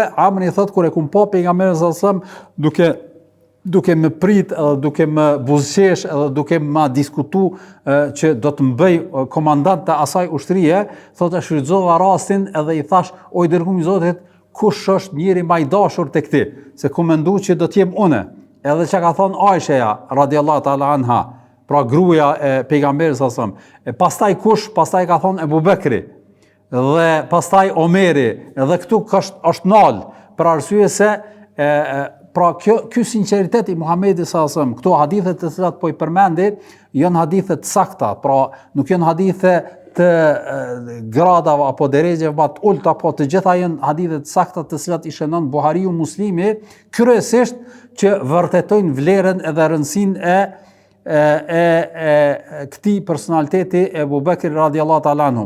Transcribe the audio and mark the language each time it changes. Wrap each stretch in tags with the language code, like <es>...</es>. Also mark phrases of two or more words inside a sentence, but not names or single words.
<sq>Amri thot kur e kum pa pejgamberin</sq> <ar>صلى الله عليه وسلم</ar> <sq>duke më prit edhe duke më buzëqesh edhe duke më diskutu që do të mbëj komandant të asaj ushtrie, thot e shfrytëzova rastin edhe i thash, o i dërguar i Zotit, kush është njëri më i dashur tek ti, se ku mendu që do të jem unë. Edhe çka ka thënë Aisha</sq> <ar>رضي الله تعالى عنها,</ar> <sq>pra gruaja e pejgamberit</sq> <ar>صلى الله عليه وسلم.</ar> <sq>Pastaj kush? Pastaj ka thënë Ebu Bekri dhe pastaj Omeri, edhe këtu është nal, për arsye se pra ky sinqeritet i Muhamedit</sq> <ar>صلى الله عليه وسلم,</ar> <sq>këto hadithe të cilat po i përmendi, janë hadithe të sakta, pra nuk janë hadithe të gradave apo derejeve më të ulta, apo të gjitha janë hadithe të sakta të cilat i shënon Buhariu, Muslimi, kryesisht që vërtetojnë vlerën edhe rëndësinë e këtij personaliteti Ebu Bekri</sq> <ar>رضي الله تعالى عنه.</ar>